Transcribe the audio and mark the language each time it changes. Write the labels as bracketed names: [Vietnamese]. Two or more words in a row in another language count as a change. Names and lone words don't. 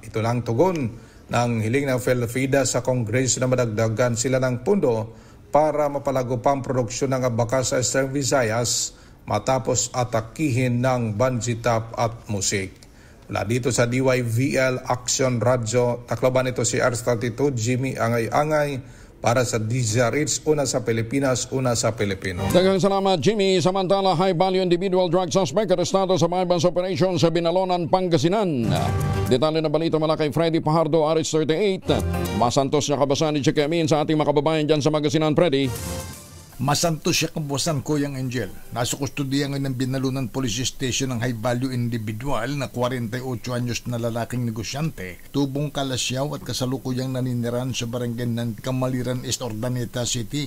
[Filipino] Ito lang tugon ng hiling ng Pelpida sa Congress na madagdagan sila ng pundo para mapalago pa ang produksyon ng abaka sa Eastern Visayas matapos atakihin ng banjitap at musik. Mula dito sa DYVL Action Radio, taklaban ito si RH32, Jimmy Angay-Angay para sa DZRH, una sa Pilipinas, una sa Pilipino. [Cebuano] Daghang salamat, Jimmy. Samantala, [English] high-value individual drug suspect [Filipino] arestado sa bypass operation sa Binalonan, Pangasinan. Detalye na balita mula kay Freddy Pajardo, RH38. [Pangasinan] Masantos na kabasan [Filipino] ni Chekemin sa ating mga kababayan dyan sa Pangasinan, Freddy. [Pangasinan] Masantos siya kabuwasan, [Filipino] Kuyang Angel. Nasa kustodiya ngayon ng Binalunan Police Station ng high-value individual na 48 anyos na lalaking negosyante, tubong kalasyaw at kasalukuyang naniniran sa barangay ng Kamaliran East, Ordaneta City.